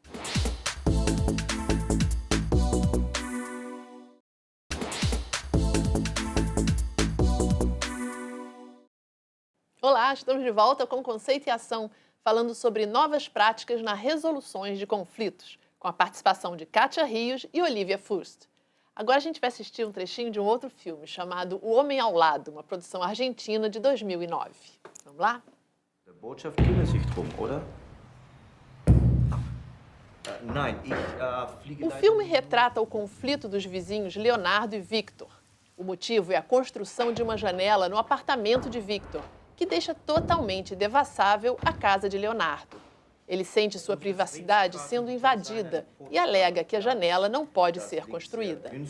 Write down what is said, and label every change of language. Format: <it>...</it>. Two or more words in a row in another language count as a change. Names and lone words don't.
<pt>Olá, estamos de volta com Conceito e Ação, falando sobre novas práticas na resoluções de conflitos, com a participação de Kátia Rios e Olivia Furst. Agora a gente vai assistir um trechinho de um outro filme, chamado O Homem ao Lado, uma produção argentina de 2009. Vamos lá?</pt> <de>Der Botschaft kümmert sich drum, oder? Nein, ich fliege...</de> <pt>O filme retrata o conflito dos vizinhos Leonardo e Victor. O motivo é a construção de uma janela no apartamento de Victor, que deixa totalmente devassável a casa de Leonardo. Ele sente sua privacidade sendo invadida e alega que a janela não pode ser construída.</pt>